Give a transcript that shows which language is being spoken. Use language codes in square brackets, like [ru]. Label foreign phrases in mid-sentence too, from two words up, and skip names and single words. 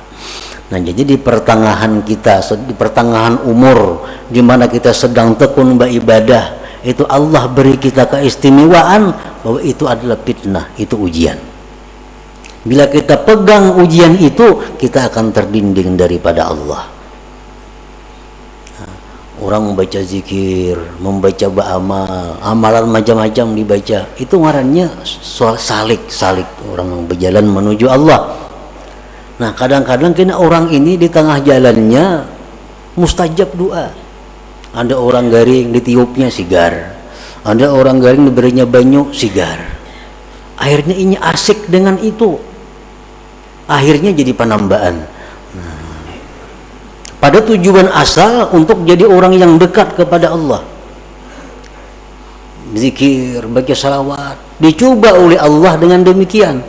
[id] Nah, jadi di pertengahan umur di mana kita sedang tekun beribadah, itu Allah beri kita keistimewaan bahwa itu adalah fitnah, itu ujian. Bila kita pegang ujian itu, kita akan terdinding daripada Allah. Nah, orang membaca zikir, membaca amalan macam-macam dibaca, itu ngarannya salik orang berjalan menuju Allah. Nah, kadang-kadang kena orang ini di tengah jalannya mustajab doa. [bjn] Ada orang garing ditiupnya sigar. Ada orang garing diberinya banyu sigar. [id] Akhirnya ini asik dengan itu. Akhirnya jadi penambaan. Nah, pada tujuan asal untuk jadi orang yang dekat kepada Allah. Zikir, baca salawat, dicoba oleh Allah dengan demikian.